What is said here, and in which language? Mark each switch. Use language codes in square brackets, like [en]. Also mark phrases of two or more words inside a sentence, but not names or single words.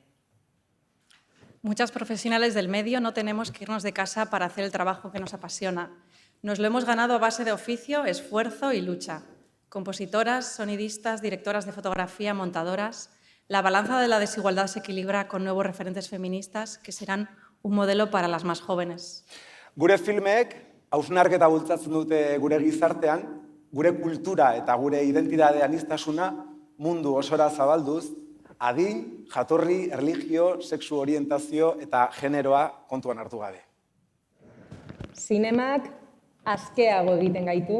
[es] Muchas profesionales del medio no tenemos que irnos de casa para hacer el trabajo que nos apasiona. Nos lo hemos ganado a base de oficio, esfuerzo y lucha. Compositoras, sonidistas, directoras de fotografía, montadoras. La balanza de la desigualdad se equilibra con nuevos referentes feministas que serán un modelo para las más jóvenes. [eu] Gure filmek hausnarketa bultzatzen dute gure gizartean, gure kultura eta gure identitate aniztasuna mundu osora zabalduz, adin, jatorri, erlijio, sexu orientazio eta generoa kontuan hartu gabe. Zinemak askeago egiten gaitu.